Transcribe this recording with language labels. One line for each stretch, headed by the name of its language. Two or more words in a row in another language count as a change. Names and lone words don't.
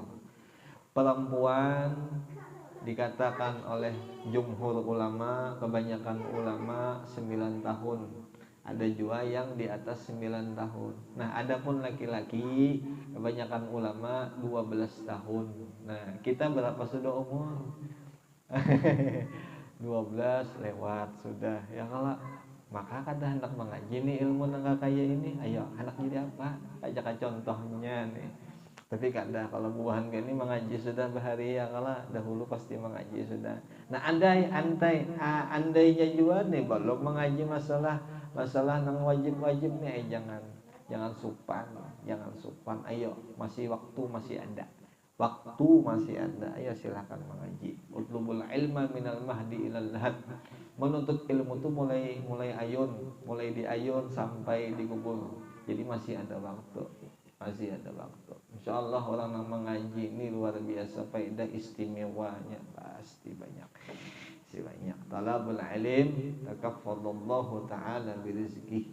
Banjar: Perempuan dikatakan oleh jumhur ulama, kebanyakan ulama 9 tahun. Ada juga yang di atas 9 tahun. Nah, adapun laki-laki kebanyakan ulama 12 tahun. Nah, kita berapa sudah umur? 12 lewat sudah. Ya kalau maka kada hendak mengaji nih ilmu nang kayak ini, ayo hendak jadi apa? Ajak contohnya nih. Tapi kada, kalau buahan gini mengaji sudah bahari ya kalau dahulu pasti mengaji sudah. Nah andainya juga nih belum mengaji masalah masalah nang wajib-wajib nih jangan supan, ayo masih waktu masih ada, ayo silakan mengaji.
Arabic: اطلبوا العلم من المهد إلى اللحد,
Banjar: menuntut ilmu tuh mulai ayun, mulai di ayun sampai di kubur. Jadi masih ada waktu.
Arabic: إن شاء الله
Banjar: orang yang mengaji ini luar biasa, faedah istimewanya pasti banyak.
Arabic: طلب العلم تكفل الله تعالى برزقه.